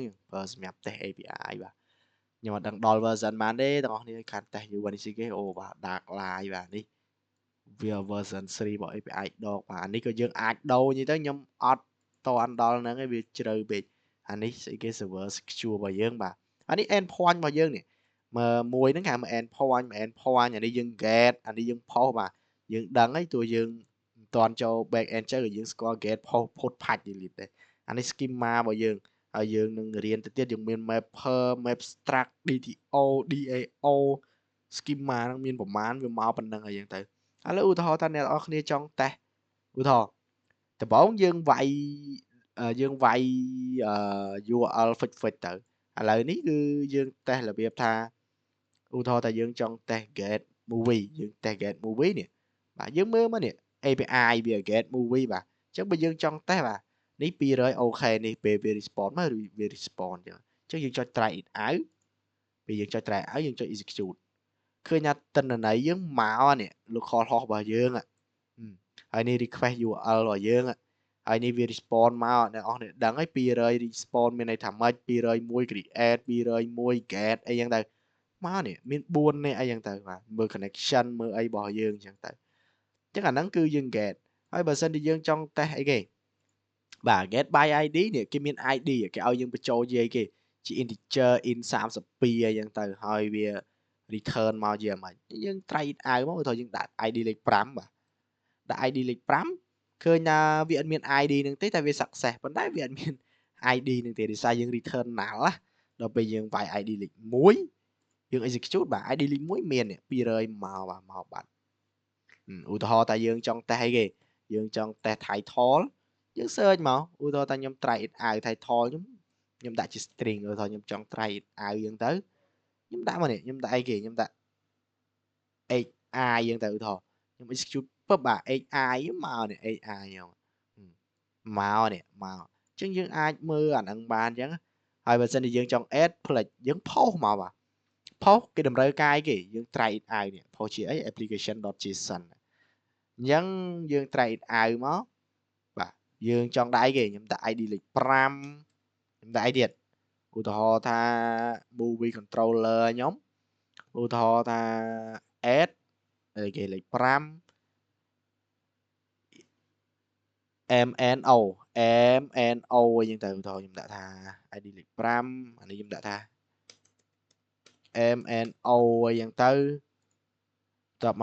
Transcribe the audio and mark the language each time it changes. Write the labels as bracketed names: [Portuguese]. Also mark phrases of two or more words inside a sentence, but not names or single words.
[Khmer] បើសម្រាប់ [English] test API [Khmer] បាទខ្ញុំអត់ដឹងដល់ version បានទេទាំងអស់គ្នាខាន test យូរនេះស៊ីគេអូបាទ [English] dark line [Khmer] បាទនេះវា version 3របស់ API ដកបាទអានេះក៏ យើងអាចដូរនិយាយទៅខ្ញុំអត់តន់ដល់ហ្នឹងឯងវាជ្រៅពេកអានេះស្អីគេ [English] server secure [Khmer] របស់យើងបាទ អានេះ endpoint របស់យើងនេះមើលមួយហ្នឹងគេហៅ endpoint អានេះយើង get អានេះយើង post បាទយើងដឹងហើយតួយើងមិនទាន់ចូល [English] back end [Khmer] ទៅយើងស្គាល់ [English] get post put patch delete [Khmer] ទេអានេះ schema របស់យើងហើយយើងនឹងរៀនទៅទៀតយើងមាន [English] mapper mapstruct DTO DAO schema [Khmer] ហ្នឹងមានប្រមាណវាមកប៉ុណ្្នឹងហើយយើងទៅឥឡូវឧទាហរណ៍ថាអ្នកនរគ្នាចង់តេស្តឧទាហរណ៍ដំបូងយើងវាយ [English] URL fix [Khmer] ទៅឥឡូវនេះគឺយើងតេស្តរបៀបថាឧទាហរណ៍ថាយើងចង់តេស្ត [English] get movie [Khmer] យើង តេស្ត [English] get movie [Khmer] នេះបាទយើងមើលមកនេះ API វា [English] get movie [Khmer] បាទអញ្ចឹងបើយើងចង់តេស្តបាទនេះ200អូខេនេះពេលវា response មកវា response អញ្ចឹងយើងចុច [English] try it out [Khmer] ពេលយើងចុច [English] try out [Khmer] យើងចុច execute ឃើញថាទិន្នន័យយើងមកនេះ [English] local host [Khmer] របស់យើងហើយនេះ [English] request URL [Khmer] របស់យើងហើយនេះវា response មកអ្នកនរគ្នាដឹងហើយ200 response មានន័យថាម៉េច201 create 201 get អីចឹងទៅមកនេះមាន4នេះអីចឹងទៅបាទមើល connection មើលអីរបស់យើងចឹងទៅអញ្ចឹងអាហ្នឹងគឺយើង get ហើយបើសិនជាយើងចង់ test អីគេបាទ [English] get by ID [Khmer] នេះគេមាន ID គេឲ្យយើងបញ្ចូលជាអីគេជា [English] integer in [Khmer] 32 អីចឹងទៅហើយវា return មកជាមិនយើង [English] try it out [Khmer] មកទៅយើងដាក់ ID លេខ5បាទដាក់ ID លេខ5ឃើញថាវាអត់មាន ID នឹងទេតែវា success ប៉ុន្តែវាអត់មាន ID នឹងទេដោយសារយើង return null ណាដល់ពេលយើង វាយ ID លេខ1យើង execute បាទ ID លេខ1មាន200មកបាទមកបាត់ឧទាហរណ៍ថាយើងចង់តេស្តអីគេយើងចង់តេស្ត title យើង search មកឧទាហរណ៍ថាខ្ញុំ [English] try it out [Khmer] title ខ្ញុំដាក់ជា string ឧទាហរណ៍ខ្ញុំចង់ [English] try it out [Khmer] អញ្ចឹងទៅខ្ញុំដាក់មកនេះខ្ញុំដាក់អីគេខ្ញុំដាក់ hi អញ្ចឹងទៅឧ ទាហរណ៍ខ្ញុំ execute ពឹបបាទ hi មកនេះ hi មកនេះមកអញ្ចឹងយើងអាចមើលអាហ្នឹងបានអ ញ្ចឹងហើយបើសិនជាយើងចង់ add ផ្លេចយើង post មកបាទ post គេតម្រូវការគេយើង [English] try it out [Khmer] នេះ post ជាអី application.json អញ្ចឹងយើង [English] try it out [Khmer] មកបាទយើងចង់ដាក់អីគេខ្ញុំដាក់ ID លេខ5ខ្ញុំដាក់អីទៀតឧទាហរណ៍ថា [English] movie controller [Khmer] ខ្ញុំឧទាហរណ៍ថា add អីគេលេខ5 MNO អញ្ចឹងទៅឧទាហរណ៍ខ្ញុំដាក់ថា ID លេខ5អានេះខ្ញុំដាក់ថា MNO អញ្ចឹងទៅតប